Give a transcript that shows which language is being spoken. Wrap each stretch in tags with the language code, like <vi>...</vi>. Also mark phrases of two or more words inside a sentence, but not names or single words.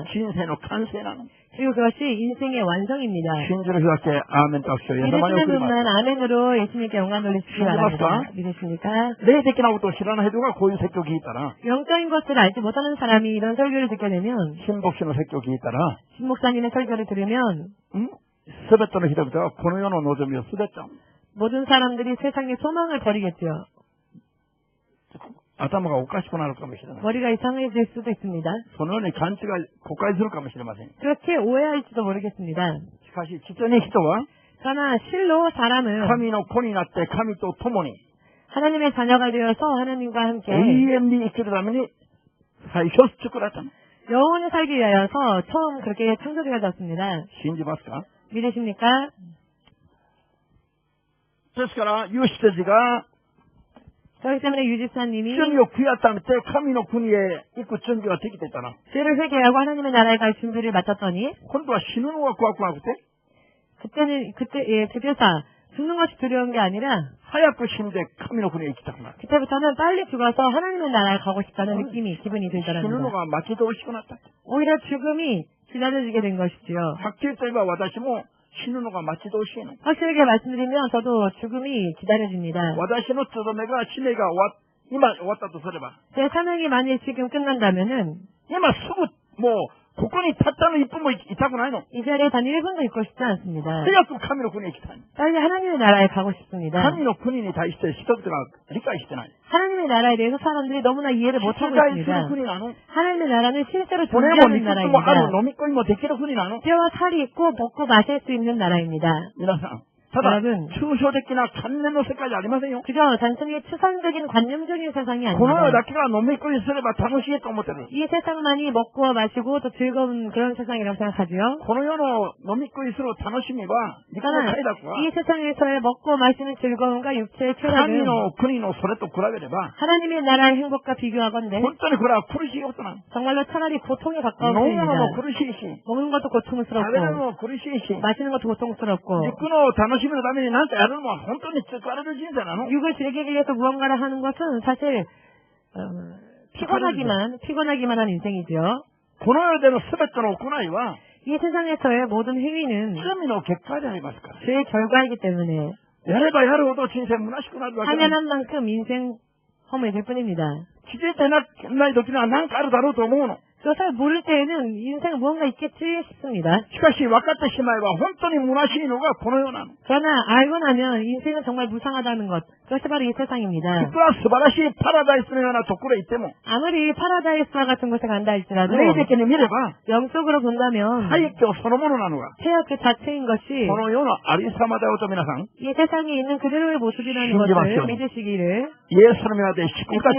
<ja>人生の完成なの。</ja> <ko>그리고 그것이 인생의 완성입니다.</ko> <ja>信じる人だけアーメンと拍手を皆様に</ja> <ko>믿으시는</ko> <ja>送ります。</ja> <ko>분만 아멘으로 예수님께 영광 돌리시기 바랍니다. 믿으십니까?</ko> <ja>霊的なことを知らない人がこういう説教を聞いたら、</ja> <ko>영적인 것을 알지 못하는 사람이 이런 설교를 듣게 되면</ko> <ja>新牧師の説教を聞いたら、</ja> <ko>신 목사님의 설교를 들으면</ko> <ja>すべての人々はこの世の望みをすべて、</ja> <ko>모든 사람들이 세상의 소망을 버리겠죠.</ko> <ja>頭がおかしくなるかもしれない。</ja> <ko>머리가 이상해질 수도 있습니다.</ko> <ja>そのように勘違い、誤解するかもしれません。</ja> <ko>그렇게 오해할지도 모르겠습니다.</ko> <ja>しかし、実に人は、</ja> <ko>그러나 실로 사람은</ko> <ja>神の子になって神と共に、</ja> <ko>하나님의 자녀가 되어서 하나님과 함께</ko> <ja>永遠に生きるために、最初作られたの。</ja> <ko>영원히 살기 위하여서 처음 그렇게 창조되어졌습니다.</ko> <ja>信じますか？</ja> <ko>믿으십니까?</ko> <ja>ですから、有志たちが、</ja> <ko>그렇기 때문에 유집사님이</ko> <ja>罪を悔い改めて神の国へ行く準備ができていたら、</ja> <ko>죄를 회개하고 하나님의 나라에 갈 준비를 마쳤더니</ko> <ja>今度は死ぬのが怖くなくて、</ja> <ko>그때사 죽는 것이 두려운 게 아니라</ko> <ja>早く死んで神の国へ行きたくなる。</ja> <ko>그때부터는 빨리 죽어서 하나님의 나라에 가고 싶다는 기분이</ko> <ja>死ぬの</ja> <ko>들더랍니다.</ko> <ja>が待ち遠しくなった。</ja> <ko>오히려 죽음이 기다려지게 된 것이지요.</ko> <ja>はっきりと言えば私も死ぬのが待ち遠しいの。</ja> <ko>확실하게 말씀드리면 저도 죽음이 기다려집니다.</ko> <ja>私の務めが、使命が今終わったとすれば、</ja> <ko>제 사명이 만일 지금 끝난다면은</ko> <ja>今すぐもうここにたったの1分もいたくないの。</ja> <ko>이 자리에 단 1분도 있고 싶지 않습니다.</ko> <ja>早く神の国へ行きたい。</ja> <ko>빨리 하나님의 나라에 가고 싶습니다.</ko> <ja>神の国に対して人々が理解してない。</ja> <ko>하나님의 나라에 대해서 사람들이 너무나 이해를</ko> <ja>実</ja> <ko>못하고</ko> <ja>在する</ja> <ko>있습니다.</ko> <ja>国なの。</ja> <ko>하나님의 나라는 실제로</ko> <ja>これも</ja> <ko>존재하는</ko> <ja>肉もある、</ja> <ko>나라입니다.</ko> <ja>飲み込みもできる国なの。</ja> <ko>뼈와 살이 있고 먹고 마실 수 있는 나라입니다.</ko> <ja>皆さん、</ja> <ko>여러분,</ko> <ja>抽象的な観念の世界じゃありませんよ。</ja> <ko>그저 단순히 추상적인 관념적인 세상이</ko> <ja>この世</ja> <ko>아닙니다.</ko> <ja>だけが飲み食いすれば楽しいと思ってる。</ja> <ko>이 세상만이 먹고 마시고 또 즐거운 그런 세상이라고 생각하지요.</ko> <ja>この世の飲み食いする楽しみは、肉の快楽は、</ja> <ko>이 세상에서의 먹고 마시는 즐거움과 육체의</ko> <ja>神</ja> <ko>쾌락은</ko> <ja>の国のそれと比べれば、</ja> <ko>하나님의 나라의 행복과 비교하건대</ko> <ja>本当にこれは苦しいことなの。</ja> <ko>정말로 차라리 고통에</ko> <ja>飲</ja> <ko>가까운</ko> <ja>むの</ja> <ko>일입니다.</ko> <ja>も苦しいし、</ja> <ko>먹는 것도</ko> <ja>食べる</ja> <ko>고통스럽고</ko> <ja>のも苦しいし、</ja> <ko>마시는 것도 고통스럽고</ko> <ja>肉の楽しみのために何かやるのは本当に疲れる人生なの。</ja> <ko>육을 즐기기 위해서 무언가를 하는 것은 사실 피곤하기만 한 인생이죠.</ko> <ja>この世での全ての行いは、</ja> <ko>이 세상에서의 모든 행위는</ko> <ja>罪の結果でありますから。</ja> <ko>죄의 결과이기 때문에</ko> <ja>やればやるほど人生虚しくなるわけ</ja> <ko>하면</ko> <ja>だ。</ja> <ko>한 만큼 인생 허무해질 뿐입니다.</ko> <ja>気づいてない時には何かあるだろうと思うの。</ja> <ko>그것을 모를 때에는 인생에 무언가 있겠지 싶습니다.</ko> <ja>しかし分かってしまえば本当に虚しいのがこの世なの。</ja> <ko>그러나 알고 나면 인생은 정말 무상하다는 것, 그것이 바로 이 세상입니다.</ko> <ja>いくら素晴らしいパラダイスのようなところへ行っても、</ja> <ko>아무리 파라다이스와 같은 곳에 간다 할지라도</ko> <ja>霊的に見れば、</ja> <ko>영적으로 본다면</ko> <ja>廃墟そのものなのが、</ja> <ko>폐역 그 자체인 것이</ko> <ja>この世のありさまだよと皆さん、</ja> <ko>이 세상에 있는 그대로의 모습이라는 신기하시오. 것을 믿으시기를</ko> <ja>イエスの皆で祝福いたし</ja>